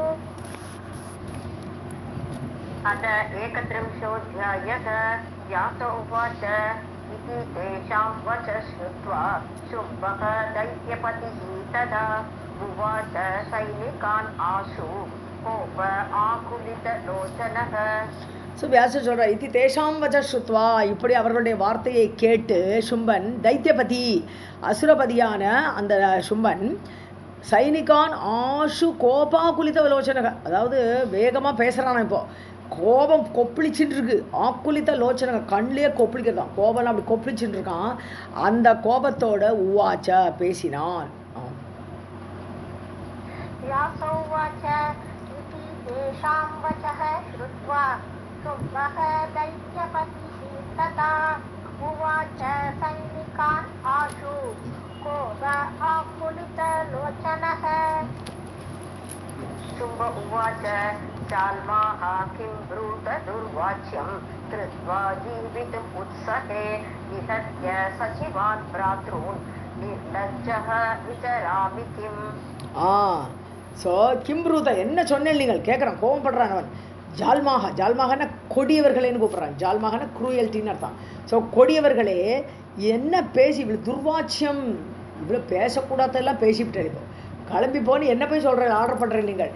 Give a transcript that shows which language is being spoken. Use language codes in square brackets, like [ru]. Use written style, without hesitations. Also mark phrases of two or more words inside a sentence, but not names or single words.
[sa] अथ 31ोऽध्यायः. व्यास उवाच इति तेषां वचः श्रुत्वा शुम्भः दैत्यपतिः तदा उवाच सैनिकान् आशु कोप आकुलितलोचनः. [ta] ஸோ வியாசர் சொல்கிறார், இது [sa] तेषां वचः श्रुत्वा, [ta] இப்படி அவர்களுடைய வார்த்தையை கேட்டு சும்பன், தைத்தியபதி அசுரபதியான அந்த சும்பன், [sa] सैनिकान् आशु कोप आकुलित लोचनः, [ta] அதாவது வேகமாக பேசுகிறானா, இப்போது கோபம் கொப்பளிச்சுட்டு இருக்கு. [sa] आकुलित लोचनः, [ta] கண்ணிலே கொப்பளிக்கிறதான், கோபம் அப்படி கொப்பளிச்சுட்டு இருக்கான். அந்த கோபத்தோட உவாச்ச பேசினான். [sa] शुम्भः दैत्यपतिः तदा उवाच सैनिकान् आशु कोप आकुलितलोचनः. शुम्भ उवाच चाल्माः किं ब्रूत दुर्वाच्यं कृत्वा जीवितुम् उत्सहे विहत्य सचिवान् भ्रातॄन् निर्लज्जः विचरामि किम्. [ta] ஸோ கிம்ப்ரூத, என்ன சொன்னேன் நீங்கள் கேட்குறான், கோபப்படுறான் அவன். ஜால்மாகனா கொடியவர்களேன்னு கூப்பிட்றான். ஜால்மாகனா குரூயல்ட்டின்னு அர்த்தம். ஸோ கொடியவர்களே, என்ன பேசி இவ்வளோ துர்வாட்சியம், இவ்வளோ பேசக்கூடாதெல்லாம் பேசிவிட்டேன், இப்போ கிளம்பி போன்னு என்ன போய் சொல்கிறேன், ஆர்டர் பண்ணுறேன் நீங்கள்.